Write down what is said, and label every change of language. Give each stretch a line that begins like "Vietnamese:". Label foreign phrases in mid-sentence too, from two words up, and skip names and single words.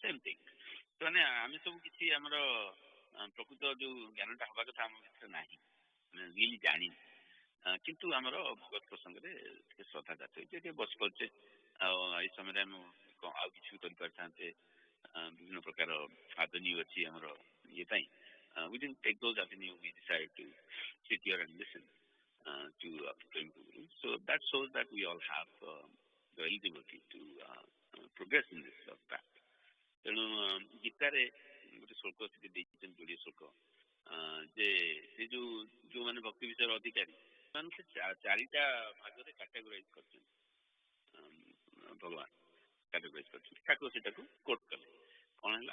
Odia: ସେମିତି ମାନେ ଆମେ ସବୁ କିଛି ଆମର ପ୍ରକୃତ ଯୋଉ ଜ୍ଞାନଟା ହବା କଥା ଆମ ଭିତରେ ନାହିଁ, ଆମେ ରିଏଲି ଜାଣିନି, କିନ୍ତୁ ଆମର ଭଗବତ ପ୍ରସଙ୍ଗରେ ଟିକେ ଶ୍ରଦ୍ଧା ଜାତ ହେଇଛି. ଟିକେ ବସି ପାରୁଛେ, ଆଉ ଏଇ ସମୟରେ ଆମେ ଆଉ କିଛି ବି କରିପାରିଥାନ୍ତେ. ବିଭିନ୍ନ ପ୍ରକାର ଆଦନୀୟ ଅଛି ଆମର ଇଏ ପାଇଁ.
English: We didn't take those avenues. We decided to sit here and listen to Premguru. So that shows that we all have the eligibility to progress in this path.
Odia: ତେଣୁ ଗୀତାରେ ଗୋଟେ ଶ୍ଲୋକ ସେଠି ଦେଇଛନ୍ତି, ଯୋଡ଼ିଏ ଶ୍ଲୋକ, ଯେ ସେ ଯୋଉମାନେ ଭକ୍ତି ବିଷୟରେ ଅଧିକାରୀ ସେମାନଙ୍କୁ ଚାରିଟା ଭାଗରେ କାଟାଗୋରାଇଜ କରିଛନ୍ତି. ଭଗବାନ କାଟାଗୋରାଇଜ କରିଛନ୍ତି. ଠାକୁର ସେଟାକୁ କୋଟ କଲେ. କଣ ହେଲା?